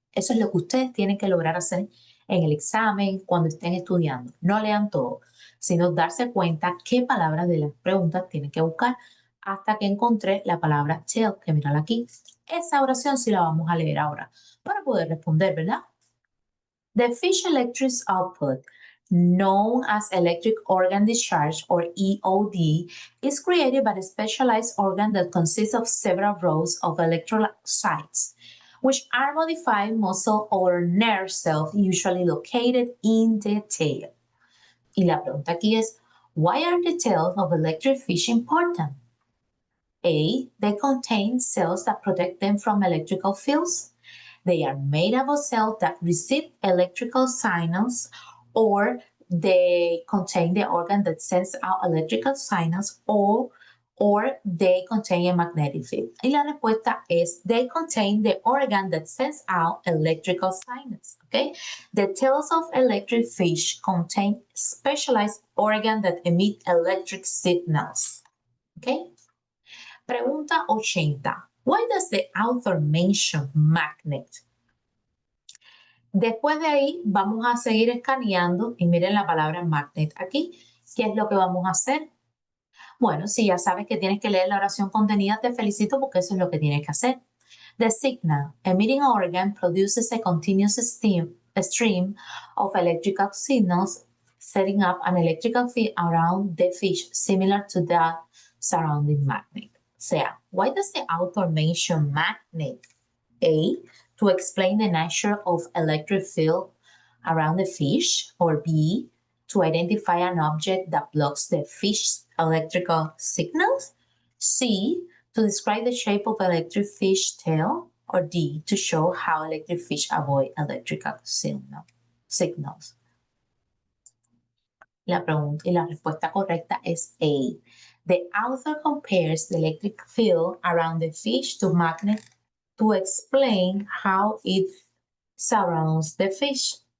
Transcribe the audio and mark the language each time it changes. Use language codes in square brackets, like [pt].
[es] Eso es lo que ustedes tienen que lograr hacer en el examen cuando estén estudiando. No lean todo, sino darse cuenta qué palabras de las preguntas tienen que buscar hasta que encontré la palabra tail, que mírala aquí. Esa oración sí la vamos a leer ahora para poder responder, ¿verdad? [en] The fish electric output, known as electric organ discharge or EOD, is created by a specialized organ that consists of several rows of electrocytes, which are modified muscle or nerve cells usually located in the tail. [es] Y la pregunta aquí es, [en] why are the tails of electric fish important? A, they contain cells that protect them from electrical fields. They are made up of cells that receive electrical signals, or they contain the organ that sends out electrical signals, or they contain a magnetic field. [es] Y la respuesta es [en] they contain the organ that sends out electrical signals. Okay? The tails of electric fish contain specialized organ that emit electric signals. Okay? [es] Pregunta 80. [en] Why does the author mention magnet? [es] Después de ahí vamos a seguir escaneando y miren la palabra magnet aquí. ¿Qué es lo que vamos a hacer? Bueno, si ya sabes que tienes que leer la oración contenida, te felicito porque eso es lo que tienes que hacer. [en] The signal emitting organ produces a continuous stream of electrical signals, setting up an electrical field around the fish similar to that surrounding magnet. [es] O sea, [en] why does the author mention magnet? A, to explain the nature of electric field around the fish, or B, to identify an object that blocks the fish's electrical signals, C, to describe the shape of electric fish tail, or D, to show how electric fish avoid electrical signals. [es] La pregunta y la respuesta correcta es A. [en] The author compares the electric field around the fish to magnet to explain how it surrounds the fish.